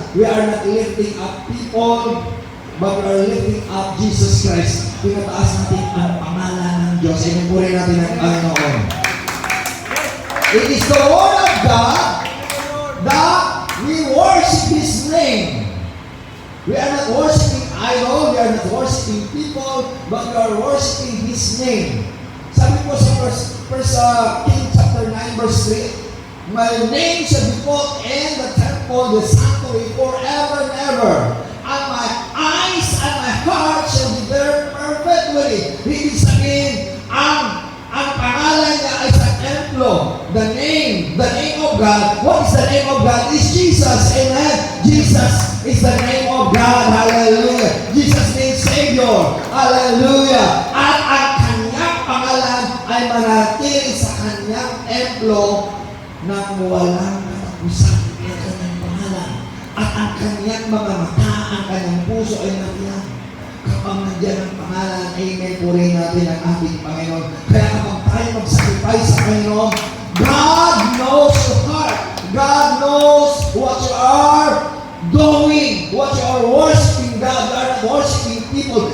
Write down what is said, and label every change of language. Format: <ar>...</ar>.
<en>We are not lifting up people, but we are lifting up Jesus Christ.</en> <tl>Pinataas natin ang pangalan ng Diyos. Inupurin natin ang Panginoon.</tl> <en>It is the Word of God that we worship His name. We are not worshiping idol, we are not worshiping people, but we are worshiping His name.</en> <tl>Sabi po sa</tl> <en>First King chapter 9 verse 3, my name shall be called in the temple, the sanctuary, forever and ever. And my eyes and my heart shall be there perpetually.</en> <tl>Ibig sabihin, ang pangalan niya ay sa templo.</tl> <en>The name of God. What is the name of God? Is Jesus. Amen. Jesus is the name of God. Hallelujah. Jesus means Savior. Hallelujah.</en> <tl>At ang kanyang pangalan ay manatili sa kanyang templo nang walang katapusan ng kanyang pangalan. At ang kanyang mga mata, ang kanyang puso ay nandiyan. Kapag nandiyan ang pangalan, amen, purihin natin ang ating Panginoon. Kaya kapag tayo mag-sacrifice sa Panginoon,</tl> <en>God knows your heart. God knows what you are doing, what you are worshiping God. You are not worshiping people.</en>